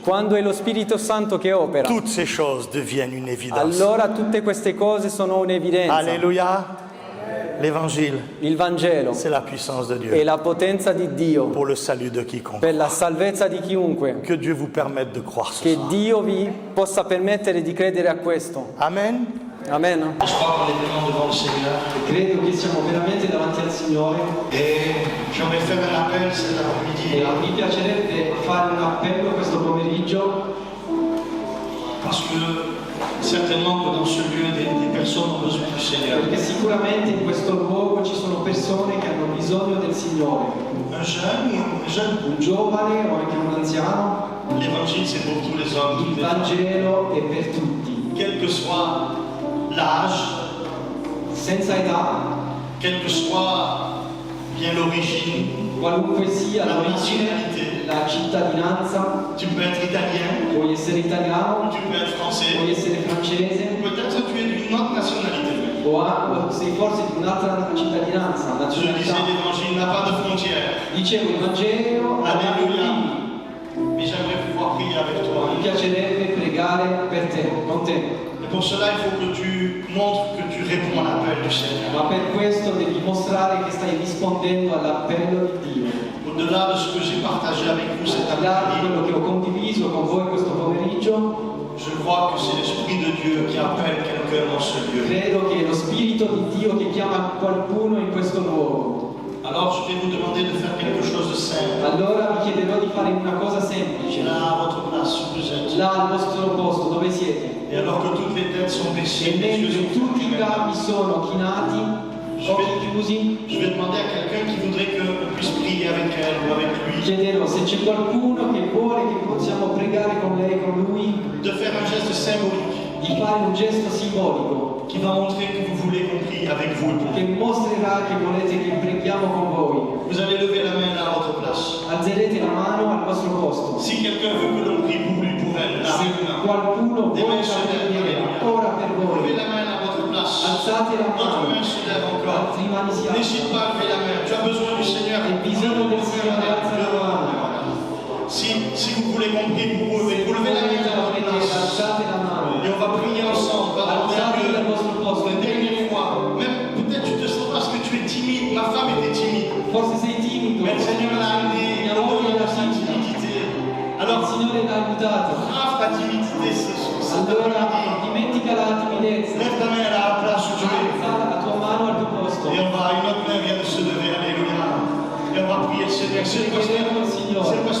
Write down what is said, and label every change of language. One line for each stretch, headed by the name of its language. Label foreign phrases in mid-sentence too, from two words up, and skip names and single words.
Italian: Quando è lo Spirito Santo che opera,
French: toutes ces choses deviennent une évidence.
Italian: allora tutte queste cose sono un'evidenza.
French: Alléluia. L'évangile,
Italian: Il Vangelo
French: c'est la puissance de
Italian: è
French: Dieu
Italian: la potenza di Dio
French: pour le salut de quiconque.
Italian: per la salvezza di chiunque.
French: Que Dieu vous permette de croire ce
Italian: Che
French: soir.
Italian: Dio vi possa permettere di credere a questo.
French: Amen.
Italian: Amen.
French: Je crois qu'on est vraiment devant le Seigneur.
Italian: Credo che siamo veramente davanti al Signore
French: Et j'aimerais faire un appel cet après-midi.
Italian: e mi piacerebbe fare un appello questo pomeriggio
French: Parce que certainement que dans ce lieu, des personnes ont besoin du Seigneur.
Italian: perché sicuramente in questo luogo ci sono persone che hanno bisogno del Signore.
French: Un jeune,
Italian: Un giovane o anche un anziano,
French: l'évangile c'est pour tous les hommes, toutes
Italian: il
French: les femmes.
Italian: Vangelo è per tutti,
French: Quel que soit l'âge,
Italian: senza età,
French: quelle que soit bien l'origine,
Italian: qualunque sia la l'origine,
French: nationalité.
Italian: la cittadinanza,
French: Tu peux être italien,
Italian: puoi essere italiano,
French: tu peux être français,
Italian: puoi essere francese,
French: peut-être tu es d'une autre nationalité.
Italian: o sei forse di un'altra cittadinanza,
French: Je disais,
Italian: nazionalità.
French: l'évangile n'a pas de frontières.
Italian: Dicevo, il Vangelo non ha
French: Alléluia.
Italian: confini.
French: Mais j'aimerais pouvoir prier avec toi.
Italian: Mi piacerebbe pregare per te, con te,
French: Et pour cela, il faut que tu montres que tu réponds à l'appel du Seigneur.
Italian: ma per questo devi mostrare che stai rispondendo all'appello di Dio.
French: Au-delà de ce que j'ai partagé avec vous cet
Italian: Al di là di
French: après-midi,
Italian: quello che ho condiviso con voi questo pomeriggio,
French: je crois que c'est l'Esprit de Dieu qui appelle quelqu'un dans ce lieu.
Italian: credo che è lo Spirito di Dio che chiama qualcuno in questo luogo.
French: Alors, je vais vous demander de faire quelque chose de simple.
Italian: Allora vi chiederò di fare una cosa semplice,
French: Là, à votre place, où vous êtes.
Italian: là al vostro posto, dove siete.
French: Et alors que toutes les têtes sont baissées,
Italian: E
French: les yeux
Italian: mentre
French: sont
Italian: tutti i
French: fermés,
Italian: capi sono chinati, occhi chiusi,
French: je vais demander à quelqu'un qui voudrait qu'on puisse prier avec elle ou avec lui,
Italian: chiederò se c'è qualcuno che vuole che possiamo pregare con lei, con lui,
French: de faire un geste symbolique
Italian: di fare un gesto simbolico
French: qui va montrer que vous voulez qu'on prie avec vous et pour
Italian: che
French: vous.
Italian: mostrerà che volete che preghiamo con voi.
French: Vous allez lever la main là à votre place.
Italian: Alzerete la mano al vostro posto.
French: Si quelqu'un veut que l'on prie pour lui, pour elle, là,
Italian: Se
French: maintenant.
Italian: qualcuno
French: Des
Italian: vuole
French: mains se lèvent,
Italian: preghiere
French: alléluia.
Italian: ora per
French: Levez
Italian: voi,
French: la main à votre place.
Italian: alzate la
French: Votre
Italian: mano,
French: main se lève encore.
Italian: altre mani si
French: N'hésite
Italian: alzano.
French: pas à lever la main. Tu as besoin du Seigneur.
Italian: Hai bisogno del Signore, alza la mano.
French: Si vous voulez qu'on prie pour vous, vous levez la main à votre place.
Italian: Alzate la mano,
French: Et on va prier ensemble. Va demander à
Italian: alzate
French: Dieu.
Italian: dal vostro posto.
French: Pour la dernière fois. Même peut-être tu te sens parce que tu es timide. Ma femme était timide.
Italian: Forse sei timido,
French: Mais le Seigneur l'a amené
Italian: mia
French: au
Italian: moglie
French: delà
Italian: era
French: de sa
Italian: timida,
French: timidité.
Italian: il
French: Alors,
Italian: Signore l'ha aiutato.
French: grave ta timidité cet
Italian: Allora
French: après-midi.
Italian: dimentica la timidezza,
French: Lève ta main là à la place où tu es.
Italian: alza la tua mano al tuo posto.
French: Et on va, une autre main vient de se lever, alléluia. Et on va prier le Seigneur. C'est le pasteur,
Italian: Pregheremo il Signore.
French: c'est